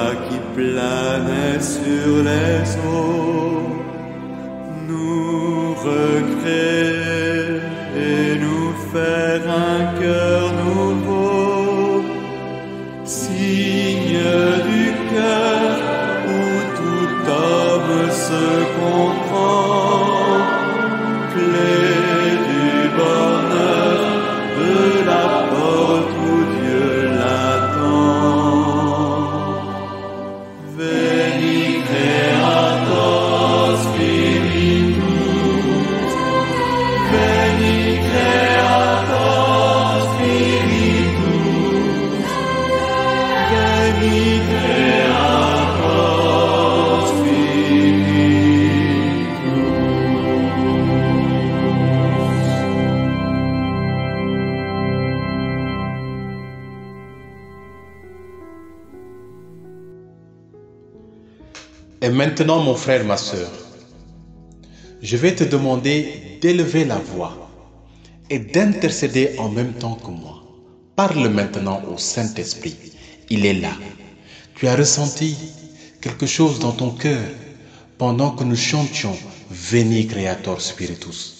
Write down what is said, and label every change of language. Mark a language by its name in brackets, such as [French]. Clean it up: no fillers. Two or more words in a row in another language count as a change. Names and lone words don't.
[French] qui planait sur les eaux, nous recréer et nous faire un cœur nouveau, signe du cœur où tout homme se comprend, clé du bonheur de la porte où Dieu l'attend. [Latin] Veni Creator Spiritus, Veni Creator Spiritus, Veni Creator Spiritus. [French] Et maintenant, mon frère, ma sœur, je vais te demander d'élever la voix et d'intercéder en même temps que moi. Parle maintenant au Saint-Esprit. Il est là. Tu as ressenti quelque chose dans ton cœur pendant que nous chantions Veni Creator Spiritus.